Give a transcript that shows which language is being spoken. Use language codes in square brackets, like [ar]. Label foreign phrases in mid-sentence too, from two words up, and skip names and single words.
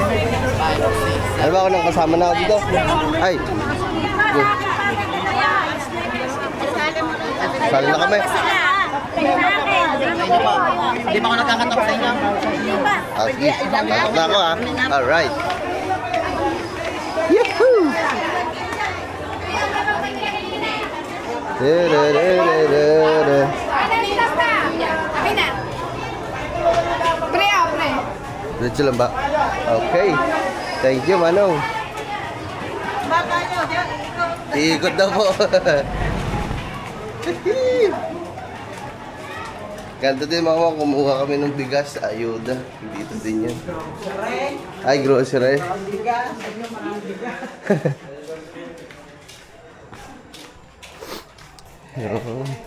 [tl] 5, 6, Ano ba ako nang kasama na ako dito? Ay! Go. Sali na kami. Sa inyo po. Hindi pa ako nakakatop sa inyo. Sige, pasok na ako ha. Alright. Yahoo! Da-da-da-da-da-da. Diretso lang ba? Okay. [en] Thank you, [tl] Manong. Iikot daw po. Ganto din mga mga, kumuha kami ng bigas sa ayuda. Dito din yan. Ay, grocery. Yun.